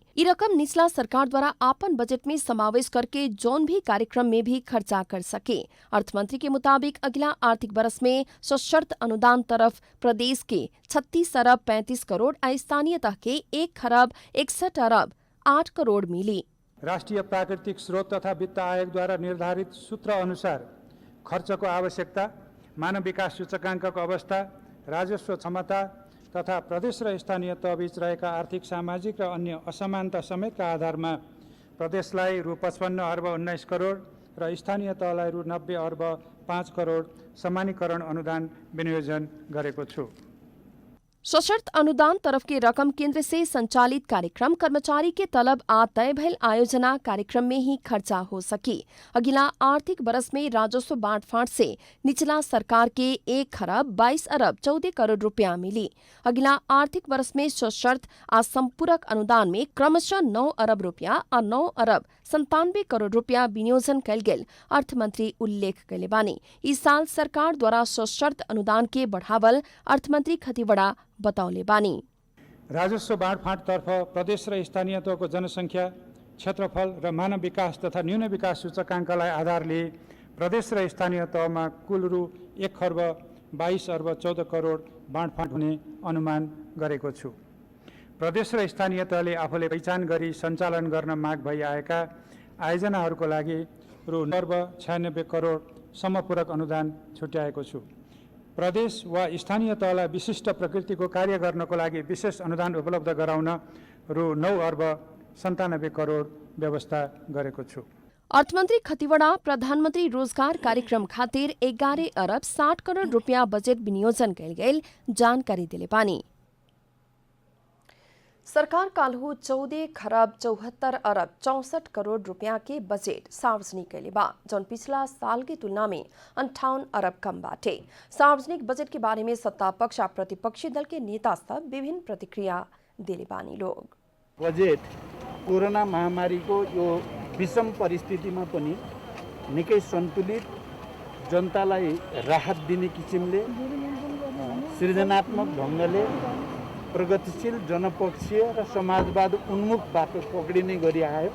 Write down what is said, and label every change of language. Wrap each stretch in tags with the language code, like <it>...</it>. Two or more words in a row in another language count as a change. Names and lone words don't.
<bho>ई रकम निचला सरकार द्वारा आपन बजट में समावेश करके जौन भी कार्यक्रम में भी खर्चा कर सके। अर्थमंत्री के मुताबिक अगला आर्थिक वर्ष में सशर्त अनुदान तरफ प्रदेश के 36 अरब 35 करोड़ आ स्थानीय तह के 1 खरब 61 अरब 8 करोड़ मिली।</bho> <ne>राष्ट्रिय प्राकृतिक स्रोत तथा वित्त आयोगद्वारा निर्धारित सूत्र अनुसार खर्चको आवश्यकता, मानव विकास सूचकाङ्कको अवस्था, राजस्व क्षमता तथा प्रदेश र स्थानीय तहबीच रहेका आर्थिक सामाजिक र अन्य असमानता समेतका आधारमा प्रदेशलाई रु 55 अर्ब 19 करोड र स्थानीय तहलाई रु 90 अर्ब 5 करोड समानीकरण अनुदान विनियोजन गरेको छु।</ne> <bho>सशर्त अनुदान तरफ की रकम केंद्र से संचालित कार्यक्रम कर्मचारी के तलब आ तय भयल आयोजना कार्यक्रम में ही खर्चा हो सकी। अगला आर्थिक वर्ष में राजस्व बांटफांट से निचला सरकार के 1 खरब 22 अरब 14 करोड़ रुपया मिली। अगला आर्थिक वर्ष में सशर्त आ संपूरक अनुदान में क्रमशः 9 अरब रुपया और 9 अरब 97 करोड़ रुपया विनियोजन कल गेल अर्थमंत्री उल्लेख कैले बानी। इस साल सरकार द्वारा सशर्त अनुदान के बढ़ावल अर्थमंत्री खतिवड़ा बतौले बानी।</bho> <ne>राजस्व बाँडफाँडतर्फ प्रदेश र स्थानीय तहको जनसङ्ख्या, क्षेत्रफल र मानव विकास तथा न्यून विकास सूचकाङ्कलाई आधारले प्रदेश र स्थानीय तहमा कुल रु 1 खर्ब 22 अर्ब 14 करोड बाँडफाँड हुने अनुमान गरेको छु। प्रदेश र स्थानीय तहले आफूले पहिचान गरी सञ्चालन गर्न माग भइआएका आयोजनाहरूको लागि रु 9 अर्ब 96 करोड समपूरक अनुदान छुट्याएको छु। प्रदेश वा स्थानीय तहलाई विशिष्ट प्रकृतिको कार्य गर्नको लागि विशेष अनुदान उपलब्ध गराउन रु 9 अर्ब 97 करोड व्यवस्था गरेको छु।</ne> <bho>अर्थमन्त्री खतिवड़ा प्रधानमन्त्री रोजगार कार्यक्रम खातिर 11 अरब 60 करोड़ रुपया बजेट विनियोजन कैल गेल जानकारी दिले बानी। सरकार काल्हु 14 खरब 74 अरब 64 करोड़ रुपया के बजेट सार्वजनिक कैले बा, जौन पिछला साल की तुलना में 58 अरब कम बाटे। सार्वजनिक बजट के बारे में सत्ता पक्ष और प्रतिपक्षी दल के नेता सब विभिन्न प्रतिक्रिया दिले बानी लोग।</bho> <ne>बजेट कोरोना महामारी को यो विषम परिस्थितिमा पनि निकै सन्तुलित, जनतालाई राहत दिने किसिमले सृजनात्मक ढङ्गले प्रगतिशील, जनपक्षीय र समाजवाद उन्मुख बाटो पक्रिने गरी आयो।</ne>